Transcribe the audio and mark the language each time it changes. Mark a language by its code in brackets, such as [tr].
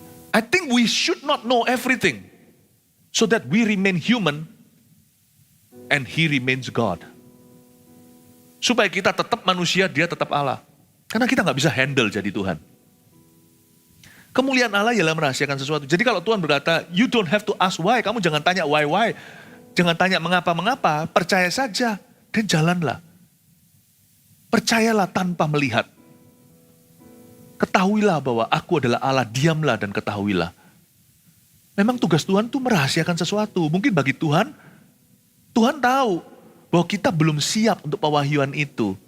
[en] I think we should not know everything. So that we remain human and He remains God. [id] Supaya kita tetap manusia, Dia tetap Allah. Karena kita nggak bisa handle jadi Tuhan. Kemuliaan Allah ialah merahasiakan sesuatu. Jadi kalau Tuhan berkata, [en] you don't have to ask why. [id] Kamu jangan tanya why. Jangan tanya mengapa. Percaya saja dan jalanlah. Percayalah tanpa melihat. Ketahuilah bahwa aku adalah Allah, diamlah dan ketahuilah. Memang tugas Tuhan itu merahasiakan sesuatu. Mungkin bagi Tuhan tahu bahwa kita belum siap untuk pewahyuan itu.